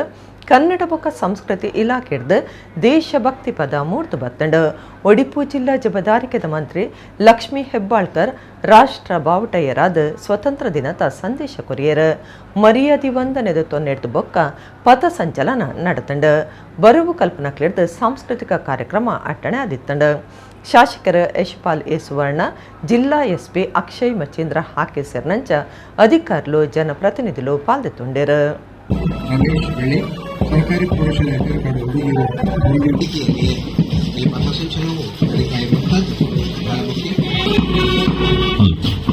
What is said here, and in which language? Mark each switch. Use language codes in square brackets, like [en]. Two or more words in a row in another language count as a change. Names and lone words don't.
[tcy] ಕನ್ನಡ ಬೊಕ್ಕ ಸಂಸ್ಕೃತಿ ಇಲಾಖೆಡ್ದು ದೇಶಭಕ್ತಿ ಪದ ಮೂರ್ತು ಬತ್ತಂಡು ಒಡಿಪು ಜಿಲ್ಲಾ ಜವಾಬ್ದಾರಿಕೆದ ಮಂತ್ರಿ ಲಕ್ಷ್ಮೀ ಹೆಬ್ಬಾಳ್ಕರ್ ರಾಷ್ಟ್ರ ಬಾವುಟೆಯರಾದ ಸ್ವತಂತ್ರ ದಿನದ ಸಂದೇಶ ಕೊರಿಯರ್. ಮರ್ಯಾದೆ ವಂದನೆದ ತೊನ್ನೆಡ್ದು ಬೊಕ್ಕ ಪಥ ಸಂಚಲನ ನಡೆತಂಡು ಬರವು ಕಲ್ಪನಕ್ಲಿಡ್ದು ಸಾಂಸ್ಕೃತಿಕ ಕಾರ್ಯಕ್ರಮ ಅಟ್ಟಣೆ ಆದಿತ್ತಂಡು. ಶಾಸಕರ ಯಶಪಾಲ್ ಎ ಸುವರ್ಣ, ಜಿಲ್ಲಾ ಎಸ್ಪಿ ಅಕ್ಷಯ್ ಮಚೇಂದ್ರ ಹಾಕಿ ಸೇರಿನಂಚ ಅಧಿಕಾರುలు ಜನಪ್ರತಿನಿಧುలు ಪಾಲ್ಗೊಂಡಿರು. [kn] ಸರ್ಕಾರಿ ಪ್ರೌಢಶಾಲೆ ಅಜ್ಜರಕಾಡು ಹುಡುಗಿಯರು ಈ ಪಥಸಂಚಲನವು ಅಧಿಕಾರಿ